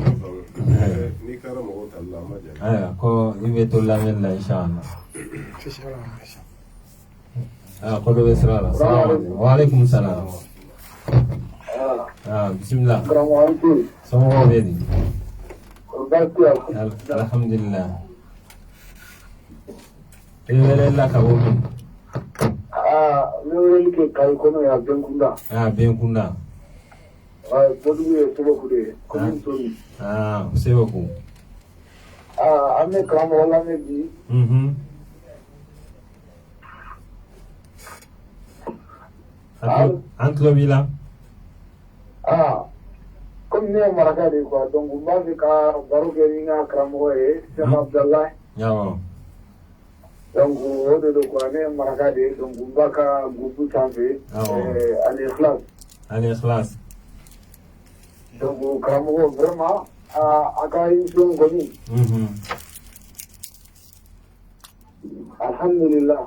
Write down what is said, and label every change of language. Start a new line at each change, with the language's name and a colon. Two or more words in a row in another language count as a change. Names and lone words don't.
Bambara: ayiwa ko i bɛ to lamɛnni la inshallah ko dɔ bɛ sira la
Arabic: وعليكم السلام
Bambara: bisimila somɔgɔw bɛ di alhamdulillah i wele la ka bɔ min ne wele ke kai kono ya Benkunda Benkunda bodu ye Seboku de kono sori Seboku ame kamo wala me di an tulo b'i la comme ne ye maraka de quoi donc n b'a fɛ ka baro kɛ ni n ka karamɔgɔ ye Cheikh Abdallah donc o de don quoi ne ye maraka de ye donc n b'a ka groupe sanfɛ Al Ikhlas donc karamɔgɔ vraiment a ka émission kɔni alhamdulillah